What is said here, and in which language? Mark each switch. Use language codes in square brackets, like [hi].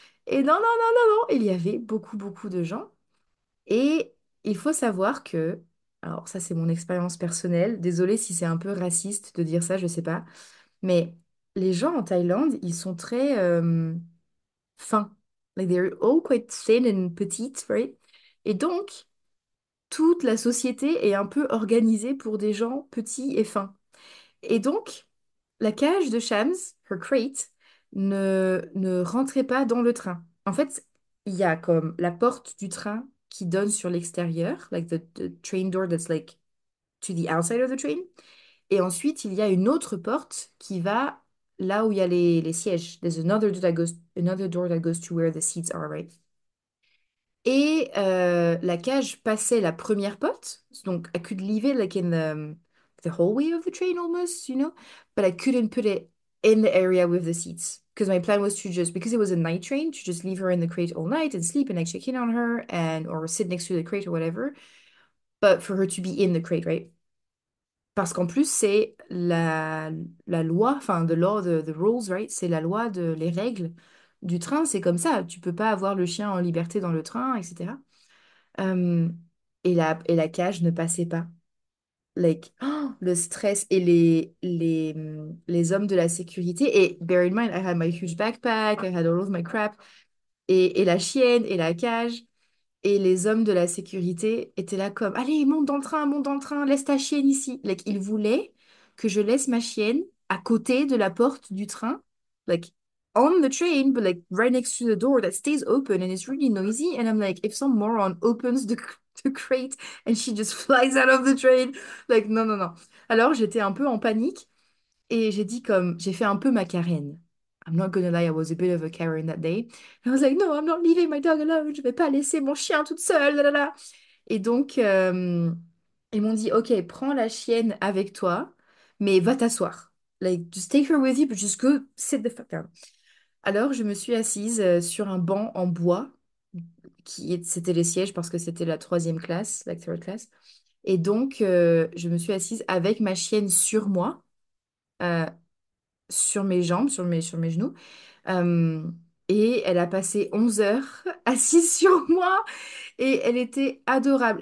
[fr] Et non, non, non, non, non, il y avait beaucoup, beaucoup de gens. Et il faut savoir que, alors ça c'est mon expérience personnelle, désolée si c'est un peu raciste de dire ça, je sais pas, mais les gens en Thaïlande, ils sont très fins. [en] Like they're all quite thin and petites, right? [fr] Et donc, toute la société est un peu organisée pour des gens petits et fins. Et donc, la cage de Shams, [en] her crate, [fr] ne rentrait pas dans le train. En fait, il y a comme la porte du train qui donne sur l'extérieur, [en] like the train door that's like to the outside of the train. [fr] Et ensuite, il y a une autre porte qui va là où il y a les sièges. [en] There's another door that goes to where the seats are, right? [fr] Et la cage passait la première porte, donc [en] I could leave it like in the hallway of the train almost, you know, but I couldn't put it in the area with the seats because my plan was to just because it was a night train to just leave her in the crate all night and sleep and like check in on her and or sit next to the crate or whatever, but for her to be in the crate, right? [fr] Parce qu'en plus c'est la loi, enfin [en] the law, the rules, right? [fr] C'est la loi de les règles du train, c'est comme ça. Tu peux pas avoir le chien en liberté dans le train, etc. Euh, et la cage ne passait pas. Like, oh, le stress et les hommes de la sécurité. [en] Et bear in mind, I had my huge backpack, I had all of my crap. [fr] Et la chienne et la cage. Et les hommes de la sécurité étaient là comme, allez, monte dans le train, laisse ta chienne ici. Like, ils voulaient que je laisse ma chienne à côté de la porte du train. [en] Like, on the train, but like right next to the door that stays open and it's really noisy. And I'm like, if some moron opens the crate and she just flies out of the train, like, non, non, non. [fr] Alors, j'étais un peu en panique et j'ai dit comme, j'ai fait un peu ma Karen. [en] I'm not gonna lie, I was a bit of a Karen that day. I was like, no, I'm not leaving my dog alone. [fr] Je vais pas laisser mon chien toute seule. Là, là, là. Et donc, ils m'ont dit, OK, prends la chienne avec toi, mais va t'asseoir. [en] Like, just take her with you, but just go sit the fuck down. [fr] Alors, je me suis assise sur un banc en bois, c'était les sièges parce que c'était la troisième classe, la third class. Et donc, je me suis assise avec ma chienne sur moi, euh, sur mes jambes, sur mes genoux. Euh, et elle a passé 11 heures assise sur moi et elle était adorable.